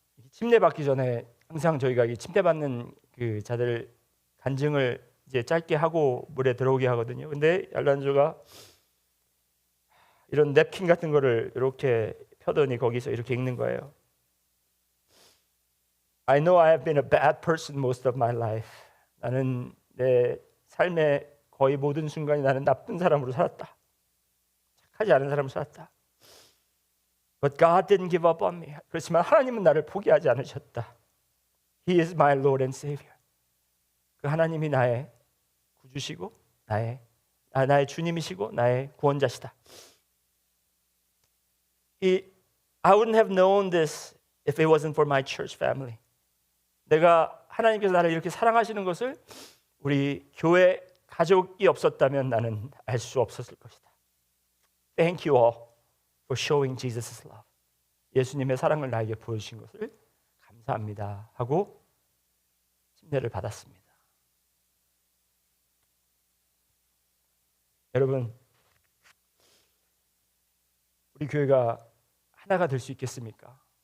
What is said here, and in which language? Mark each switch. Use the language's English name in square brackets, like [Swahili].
[Korean] 침례 받기 전에 항상 저희가 이 침례 받는 그 자들 간증을 이제 짧게 하고 물에 들어오게 하거든요. 근데 알란조가 이런 냅킨 같은 거를 이렇게 펴더니 거기서 이렇게 읽는 거예요. [English] I know I have been a bad person most of my life. [Korean] 나는 내 삶의 거의 모든 순간이 나는 나쁜 사람으로 살았다. 착하지 않은 사람으로 살았다. [English] But God didn't give up on me. [Korean] 그렇지만 하나님은 나를 포기하지 않으셨다. [English] He is my Lord and Savior. [Korean] 그 하나님이 나의 구주시고 나의 주님이시고 나의 구원자시다. [English] I wouldn't have known this if it wasn't for my church family. [Korean] 내가 하나님께서 나를 이렇게 사랑하시는 것을 우리 교회 가족이 없었다면 나는 알 수 없었을 것이다. [English] Thank you all for showing Jesus' love. [Korean] 예수님의 사랑을 나에게 보여주신 것을 감사합니다 하고 침례를 받았습니다. 여러분, 우리 교회가 하나가 될 수 있겠습니까?